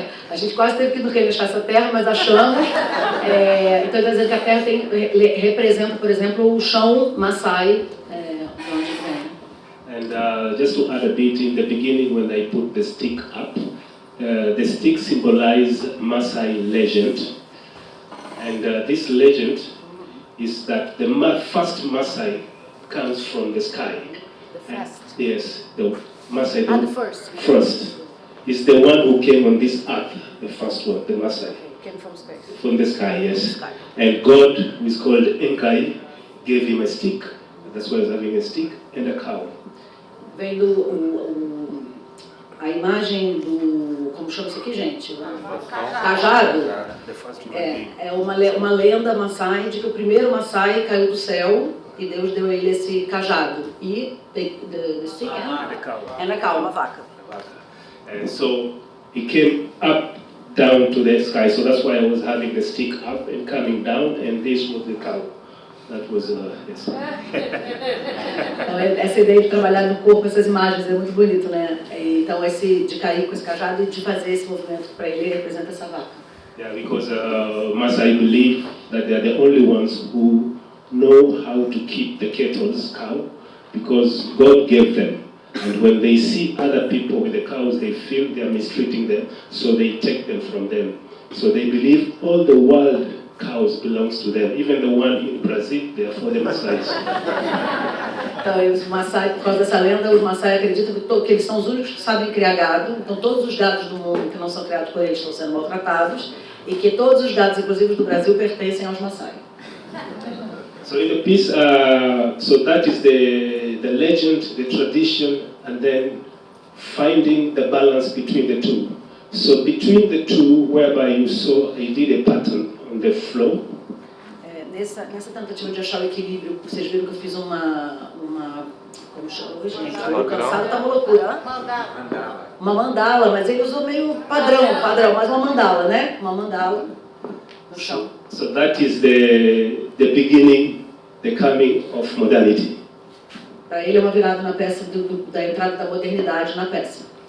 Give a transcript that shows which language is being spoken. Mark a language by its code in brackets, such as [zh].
[pt] A gente quase teve que ir no Rio achar essa terra, mas achamos. Então, está dizendo que a terra representa, por exemplo, o chão Maasai, de onde vem. [en] And just to add a bit, in the beginning when I put the stick up, the stick symbolizes Maasai legend. And this legend is that the first Maasai comes from the sky. The first? Yes, the Maasai. The first. First. Is the one who came on this earth, the first one, the Maasai. Came from space. From the sky, yes. From the sky. And God, who is called Enkai, gave him a stick. That's why he's having a stick and a cow. [pt] Vendo a imagem do... Como chama isso aqui, gente? Cajado. É uma lenda Maasai de que o primeiro Maasai caiu do céu e Deus deu a ele esse cajado. [en] E the stick and a cow, [pt] uma vaca. [en] And so he came up, down to the sky. So that's why I was having the stick up and coming down, and this was the cow. That was yes. [pt] Então, essa ideia de trabalhar no corpo, essas imagens, é muito bonito, né? Então, esse de cair com esse cajado e de fazer esse movimento para ele representa essa vaca. [en] Yeah, because Maasai believe that they are the only ones who know how to keep the cattle's cow, because God gave them. And when they see other people with the cows, they feel they are mistreating them, so they take them from them. So they believe all the wild cows belongs to them. Even the one in Brazil, they are for the Maasais. [pt] Então, os Maasai, por causa dessa lenda, os Maasai acreditam que eles são os únicos que sabem criar gado. Então, todos os gados do mundo que não são criados por eles estão sendo maltratados. E que todos os gados, inclusive do Brasil, pertencem aos Maasai. [en] So in the piece, so that is the legend, the tradition, and then finding the balance between the two. So between the two, whereby you saw I did a pattern the flow. [pt] Nessa tentativa de achar o equilíbrio, vocês viram que eu fiz uma como chama hoje, gente? Estou cansado, tá uma loucura. Uma mandala, mas ele usou meio padrão, mas uma mandala, né? Uma mandala no chão. [en] So that is the beginning, the coming of modernity. [pt] Para ele é uma virada na peça da entrada da modernidade na peça.